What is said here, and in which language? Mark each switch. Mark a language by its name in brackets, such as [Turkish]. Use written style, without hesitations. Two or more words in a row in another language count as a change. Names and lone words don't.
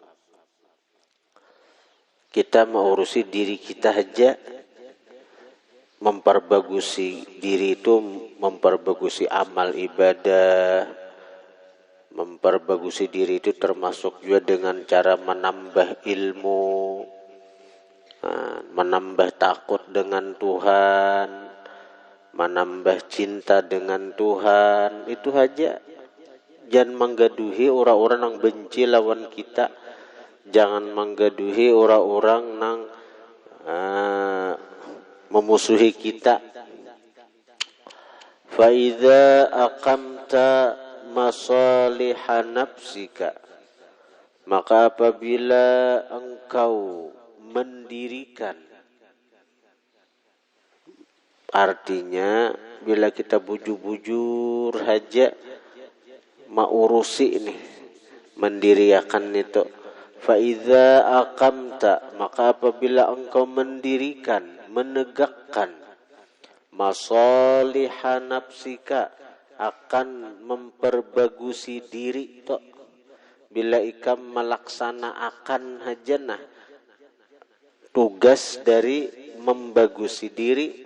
[Indonesian] Kita mengurusi diri kita aja, memperbagusi diri itu memperbagusi amal ibadah, memperbagusi diri itu termasuk juga dengan cara menambah ilmu, menambah takut dengan Tuhan, menambah cinta dengan Tuhan. Itu aja. Jangan menggaduhi orang-orang yang benci lawan kita. Jangan menggaduhi orang-orang yang memusuhi kita. [Arabic] Fa idza aqamta masaliha nafsika, [Indonesian] maka apabila engkau mendirikan, artinya bila kita bujur-bujur saja maurusi ini, mendirikan itu. [Arabic] Fa idza aqamta, [Indonesian] maka apabila engkau mendirikan, menegakkan, [Arabic] masaliha nafsika, [Indonesian] akan memperbagusi diri to. Bila ikam melaksanakan hajana, tugas dari membagusi diri,